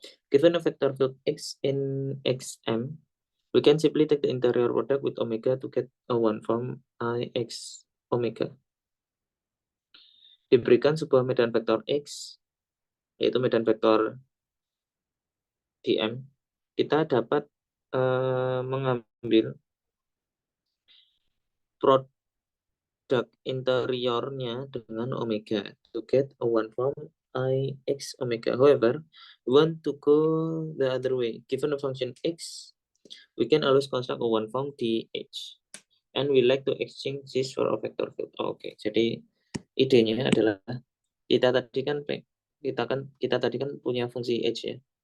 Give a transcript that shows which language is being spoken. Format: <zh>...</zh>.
<en>Given a vector field X in XM, we can simply take the interior product with omega to get a one form IX omega.</en> <id>Diberikan sebuah medan vektor X, yaitu medan vektor dm, kita dapat mengambil produk interiornya dengan omega</id> <en>to get a one form IX omega. However, we want to go the other way. Given a function X, we can always construct a one form DH. And we like to exchange this for a vector field.</en> <id>Oke, jadi idenya adalah kita tadi kan punya fungsi H ya.</id>